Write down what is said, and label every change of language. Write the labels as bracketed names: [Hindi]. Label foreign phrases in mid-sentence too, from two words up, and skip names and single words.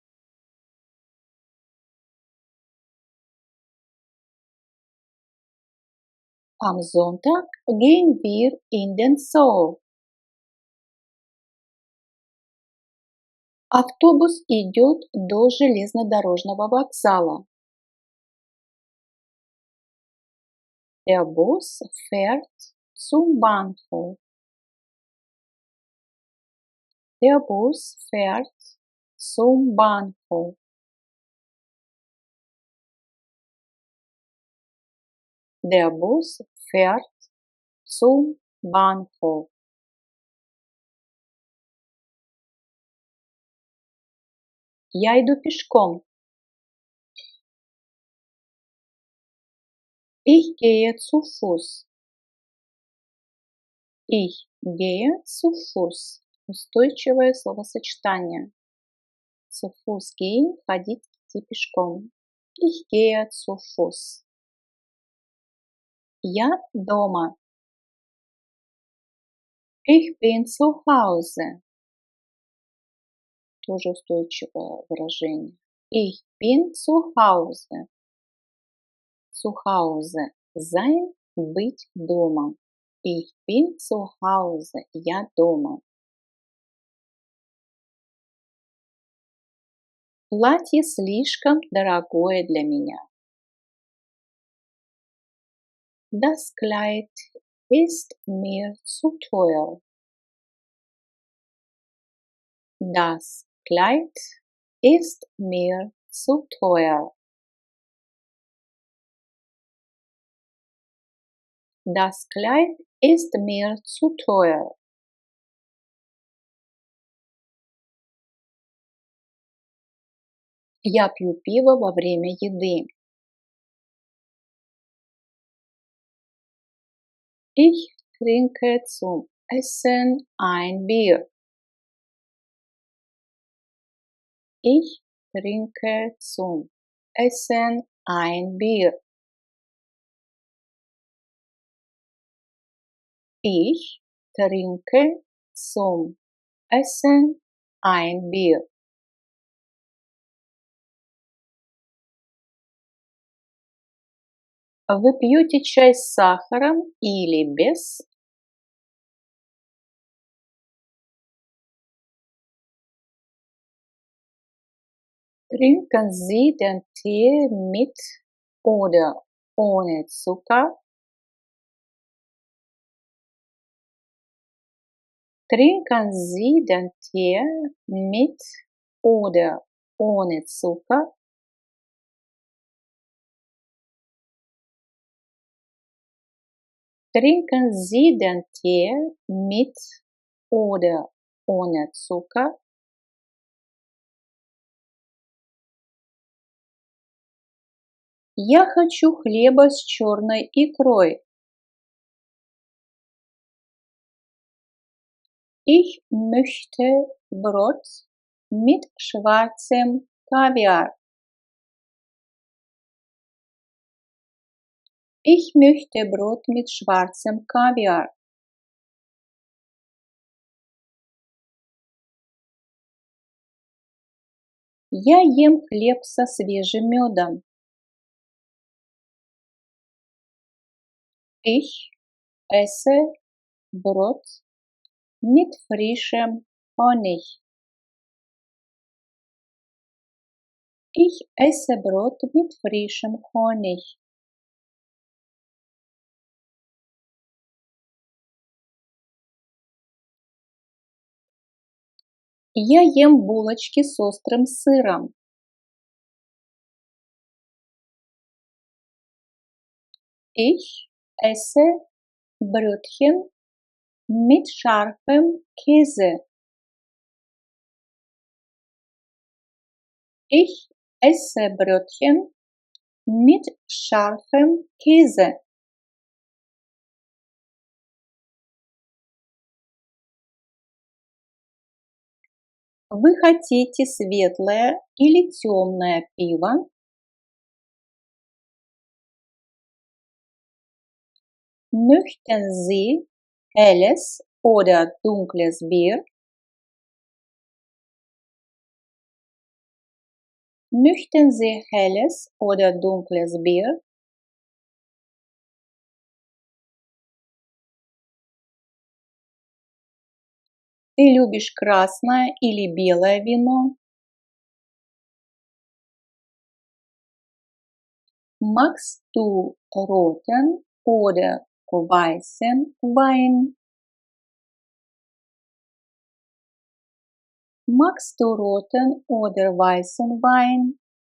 [German] Am Sonntag gehen wir in den Zoo. [Russian] Автобус идет до железнодорожного вокзала. [German] Der Bus fährt zum Bahnhof. Der Bus fährt zum Bahnhof. Der Bus fährt zum Bahnhof. [Russian] Я иду пешком. [German] Ich gehe zu Fuß. Ich gehe zu Fuß. [Russian] Устойчивое словосочетание. [German] Zu Fuß gehen, [Russian] ходить, идти пешком. [German] Ich gehe zu Fuß. [Russian] Я дома. [German] Ich bin zu Hause. [Russian] Тоже устойчивое выражение. [German] Ich bin zu Hause. Zu Hause. Sein, [Russian] быть дома. [German] Ich bin zu Hause. [Russian] Я дома. Платье слишком дорогое для меня. [German] Das Kleid ist mir zu teuer. Das Kleid ist mir zu teuer. Das Kleid ist mir zu teuer. [Russian] Я пью пиво во время еды. [German] Ich trinke zum Essen ein Bier. Ich trinke zum Essen ein Bier. Ich trinke zum Essen ein Bier. [Russian] Вы пьете чай с сахаром или без? [German] Trinken Sie den Tee mit oder ohne Zucker? Trinken Sie den Tee mit oder ohne Zucker? Trinken Sie den Tee mit oder ohne Zucker? [Russian] Я хочу хлеба с черной икрой. [German] Ich möchte Brot mit schwarzem Kaviar. Ich möchte Brot mit schwarzem Kaviar. [Russian] Я ем хлеб со свежим медом. [German] Ich esse Brot mit frischem Honig. Ich esse Brot mit frischem Honig. [Russian] Я ем булочки с острым сыром. [German] Ich esse Brötchen mit scharfem Käse. Ich esse Brötchen mit scharfem Käse. [Russian] Вы хотите светлое или темное пиво? [German] Möchten Sie helles oder dunkles Bier? Möchten Sie helles oder dunkles Bier? [Russian] Ты любишь красное или белое вино? [German] Magst du roten oder weißen Wein? Magst du roten oder weißen Wein?